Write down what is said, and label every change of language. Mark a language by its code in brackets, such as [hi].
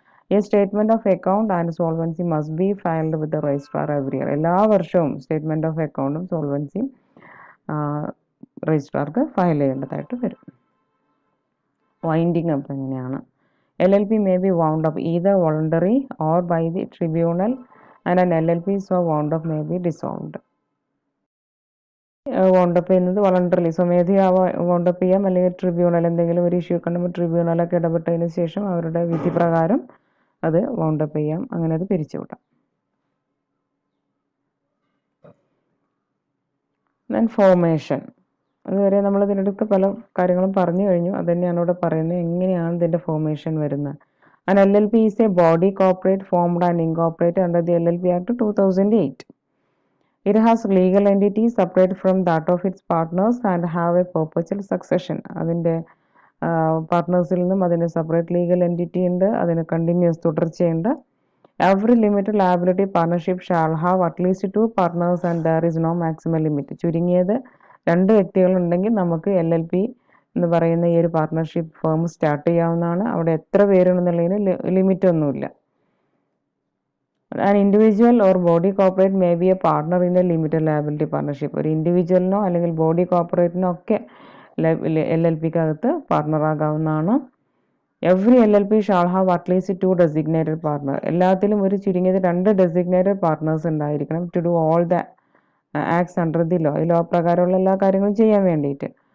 [en] A statement of account and solvency must be filed with the registrar every year. [ml] എല്ലാ വർഷവും statement of അക്കൗണ്ടും സോൾവൻസിയും രജിസ്ട്രാർക്ക് file ചെയ്യേണ്ടതായിട്ട് വരും. Winding up എങ്ങനെയാണ്? [en] LLP may be wound up either voluntary or by the tribunal and an LLP so wound up may be dissolved. [ml] wound up ചെയ്യുന്നത് വളണ്ടറിലി സ്വമേധയാ wound up ചെയ്യാം, അല്ലെങ്കിൽ ട്രിബ്യൂണൽ എന്തെങ്കിലും ഒരു ഇഷ്യൂ കണ്ടുമ്പോൾ ട്രിബ്യൂണലൊക്കെ ഇടപെട്ടതിന് ശേഷം അവരുടെ വിധി പ്രകാരം അത് wound up ചെയ്യാം, അങ്ങനെ അത് പിരിച്ചുവിടാം. [en] Then formation. [ml] അതുവരെ നമ്മൾ ഇതിനടുത്ത് പല കാര്യങ്ങളും പറഞ്ഞു കഴിഞ്ഞു. അത് തന്നെയാണ് ഇവിടെ പറയുന്നത് എങ്ങനെയാണ് ഇതിൻ്റെ ഫോർമേഷൻ വരുന്നത്. [en] An LLP is a body corporate formed and incorporated under the LLP Act 2008. It has legal entities separate from that of its partners and have a perpetual succession. [ml] അതിൻ്റെ പാർട്ട്നേഴ്സിൽ നിന്നും അതിന് സെപ്പറേറ്റ് ലീഗൽ എൻറ്റിറ്റി ഉണ്ട്, അതിന് continuous തുടർച്ചയുണ്ട്. [en] Every limited liability partnership shall have at least 2 partners and there is no maximum limit. [ml] ചുരുങ്ങിയത് 2 വ്യക്തികളുണ്ടെങ്കിൽ നമുക്ക് LLP എന്ന് പറയുന്ന ഈ ഒരു പാർട്ട്ണർഷിപ്പ് ഫേം സ്റ്റാർട്ട് ചെയ്യാവുന്നതാണ്. അവിടെ എത്ര പേരുണ്ടെന്നുള്ളതിന് ലിമിറ്റ് ഒന്നുമില്ല. [en] An individual or body corporate may be a partner in a limited liability partnership. [ml] ഒരു ഇൻഡിവിജ്വലിനോ അല്ലെങ്കിൽ ബോഡി കോർപ്പറേറ്റിനോ ഒക്കെ LLPക്കകത്ത് partner ആകാവുന്നതാണ്. [en] Every LLP shall have at least 2 designated partner. [ml] എല്ലാത്തിലും ഒരു ചുരുങ്ങിയത് 2 ഡെസിഗ്നേറ്റഡ് പാർട്ട്നേഴ്സ് ഉണ്ടായിരിക്കണം [en] To do all the acts under the law. [ml] ഈ law പ്രകാരമുള്ള എല്ലാ കാര്യങ്ങളും ചെയ്യാൻ വേണ്ടിയിട്ട്.